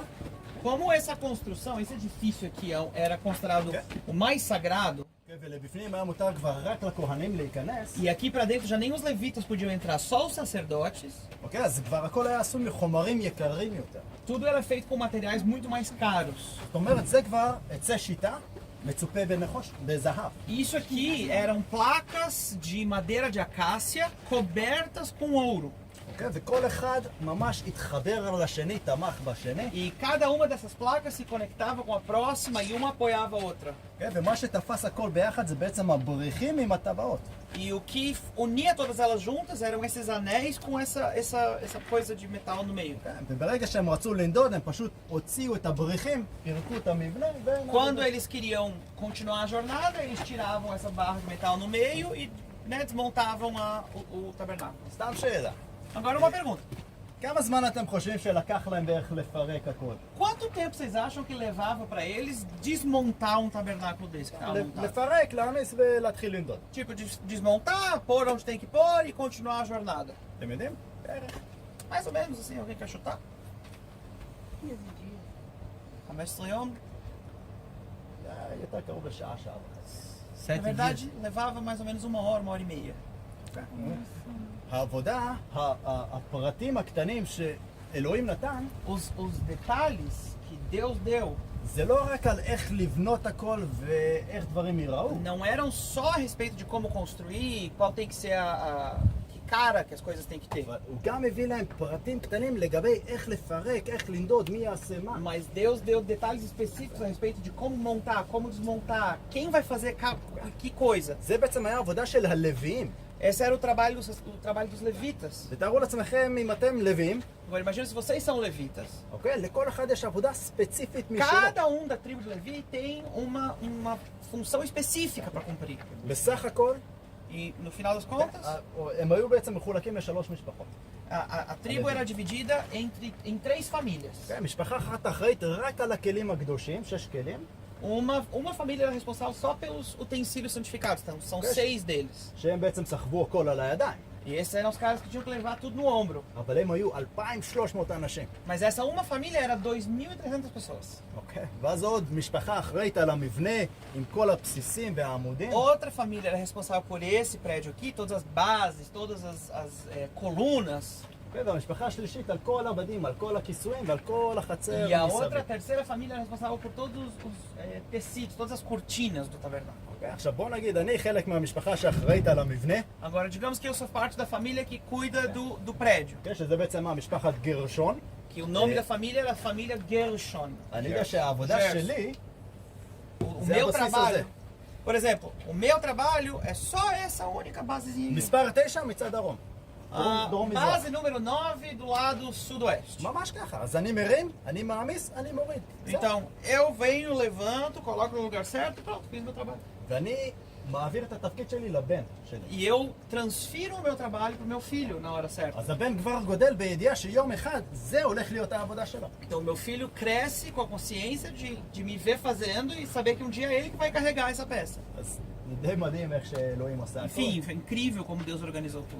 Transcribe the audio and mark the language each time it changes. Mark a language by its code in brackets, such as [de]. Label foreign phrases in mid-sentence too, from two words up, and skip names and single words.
[pt] Como essa construção, esse edifício aqui era considerado o mais sagrado, [he] ולבפנים היה מותר כבר רק לכהנים להיכנס, [pt] e aqui para dentro já nem os levitas podiam entrar, só os sacerdotes, [he] אוקיי, אז כבר הכל היה עשוי מחומרים יקרים יותר. [pt] tudo era feito com materiais muito mais caros. [he] זאת אומרת, זה כבר עצי שיטה, מצופה בנחוש, בזהב. [pt] Isso aqui eram placas de madeira de acácia cobertas com ouro. [he] אוקיי, וכל אחד ממש התחבר לשני, תמך בשני. [pt] E cada uma dessas placas se conectava com a próxima e uma apoiava a outra. [he] כן, ומה שתפס הכל ביחד זה בעצם הבריחים עם הטבעות. [pt] E o que unia todas elas juntas eram esses anéis com essa coisa de metal no meio. [he] כן, וברגע שהם רצו לנדוד, הם פשוט הוציאו את הבריחים, פירקו את המבנה, [pt] Quando eles queriam continuar a jornada, eles tiravam essa barra de metal no meio e, né, desmontavam o tabernáculo. [he] סתם שאלה. [pt] Agora uma pergunta. [he] כמה זמן אתם חושבים שלקח להם בערך לפרק הכל? [pt] Quanto tempo vocês acham que levava para eles desmontar um tabernáculo desse que estava montado? [he] לפרק, להעמיס ולהתחיל לנדוד. [pt] Tipo, desmontar, pôr onde tem que pôr e continuar a jornada. [he] אתם יודעים? בערך. [pt] Mais ou menos assim, alguém quer chutar? [he] 15 יום? יותר קרוב לשעה, שעה וחצי. [pt] Na verdade, levava mais ou menos 1 hora e meia. [he] העבודה, הפרטים הקטנים שאלוהים נתן, [pt] Os detalhes que Deus deu [he] זה לא רק על איך לבנות הכל ואיך דברים ייראו. [pt] não eram só a respeito de como construir, qual tem que ser que cara que as coisas têm que ter. [he] אבל הוא גם הביא lהם פרטים קטנים לגבי איך לפרק, איך לנדוד, מי יעשה מה. [pt] Mas Deus deu detalhes específicos a respeito de como montar, como desmontar, quem vai fazer que coisa. [he] זה בעצם היה עבודה של הלוויים. [pt] Esse era o trabalho dos levitas. [he] ותארו לעצמכם אם אתם לוויים, [pt] Agora imagina se vocês são levitas. [he] אוקיי? לכל אחד יש עבודה ספציפית משלו. [pt] Cada da tribo de Levi tem uma função específica para cumprir. [he] בסך הכל, [pt] E no final das contas, [he] הם היו בעצם מחולקים לשלוש משפחות. [pt] a tribo era dividida em 3 famílias. [he] כן, משפחה אחת אחראית רק על הכלים הקדושים, 6 כלים, [pt] Uma família era responsável só pelos utensílios santificados, então são 6 deles. [he] שהם בעצם סחבו הכל על הידיים. [pt] E esses eram os caras que tinham que levar tudo no ombro. [he] אבל הם היו 2,300 אנשים. [pt] Mas essa uma família era 2.300 pessoas. [he] אוקיי? ואז עוד משפחה אחראית על המבנה עם כל הבסיסים והעמודים. [pt] Outra família era responsável por esse prédio aqui, todas as bases, todas as colunas. [he] אוקיי? והמשפחה השלישית על כל הבדים, על כל הכיסויים ועל כל החצר [pt] E a [he] מסביב. [pt] outra, a terceira família era responsável por todos os tecidos, todas as cortinas do tabernáculo. [he] אוקיי? עכשיו בוא נגיד, אני חלק מהמשפחה שאחראית על המבנה, [pt] Agora, digamos que eu sou parte da família que cuida do prédio. [he] אוקיי? שזה בעצם מה? משפחת גרשון. [pt] Que o nome da família era a família Gershon. [he] אני יודע שהעבודה Gershon. שלי, [pt] O [he] זה [pt] meu [he] הבסיס [pt] trabalho, [he] הזה. [pt] por exemplo, o meu trabalho é só essa única basezinha. [he] מספר 9 מצד דרום. [pt] A [he] דרום מזרח. [pt] base número 9 do lado sudoeste. [he] ממש ככה. אז אני מרים, אני מעמיס, אני מוריד. זהו. [pt] Então, eu venho, levanto, coloco no lugar certo e pronto, fiz meu trabalho. [he] ואני מעביר את התפקיד שלי לבן שלי. [pt] E eu transfiro o meu trabalho pro meu filho na hora certa. [he] אז הבן כבר גודל בידיעה שיום אחד זה הולך להיות העבודה שלו. [pt] Então, meu filho cresce com a consciência de me ver fazendo e saber que um dia é ele que vai carregar essa peça. [he] אז זה די מדהים איך שאלוהים עשה הכל. [pt] Enfim, foi incrível como Deus organizou tudo.